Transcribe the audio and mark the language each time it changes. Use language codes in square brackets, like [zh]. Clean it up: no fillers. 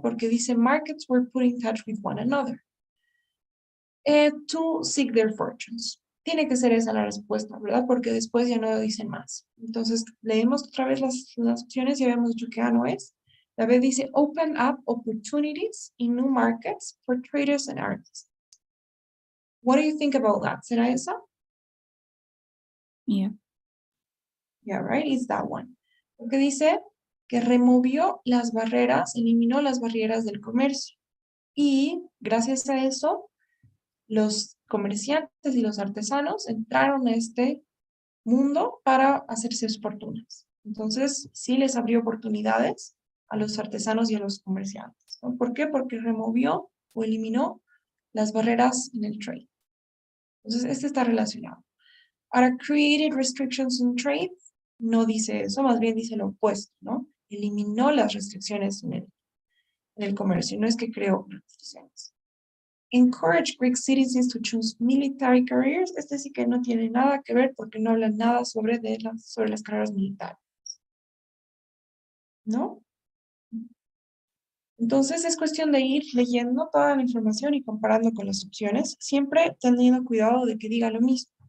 [es] Porque dice [en] markets were put in touch with one another to seek their fortunes. [es] Tiene que ser esa la respuesta, ¿verdad? Porque después ya no dicen más. Entonces, leemos otra vez las opciones y habíamos dicho que A no es. La B dice, [en] open up opportunities in new markets for traders and artists. What do you think about that? [es] ¿Será esa? [en] Yeah. Yeah, right, it's that one. [es] Porque dice que removió las barreras, eliminó las barreras del comercio. Y gracias a eso, los comerciantes y los artesanos entraron a este mundo para hacerse fortunas. Entonces, sí les abrió oportunidades a los artesanos y a los comerciantes, ¿no? ¿Por qué? Porque removió o eliminó las barreras en el trade. Entonces, este está relacionado. Ahora, [en] created restrictions in trade, [es] no dice eso, más bien dice lo opuesto, ¿no? Eliminó las restricciones en el comercio, no es que creó restricciones. [en] Encourage Greek citizens to choose military careers. [es] Este sí que no tiene nada que ver porque no habla nada sobre las carreras militares. ¿No? Entonces es cuestión de ir leyendo toda la información y comparando con las opciones, siempre teniendo cuidado de que diga lo mismo.